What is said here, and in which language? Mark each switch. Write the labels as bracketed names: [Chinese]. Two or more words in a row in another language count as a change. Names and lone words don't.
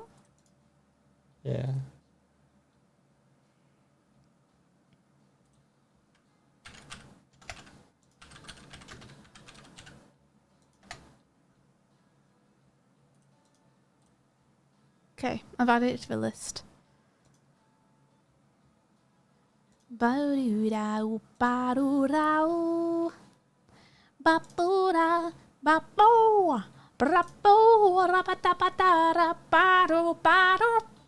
[English] Yeah. Okay, I've added it to the list. Ba-doo-da-oo, ba-doo-da-oo. Ba-boo-da, ba-boo. Bra-boo, ra-ba-da-ba-da-da, ba-doo, ba-doo.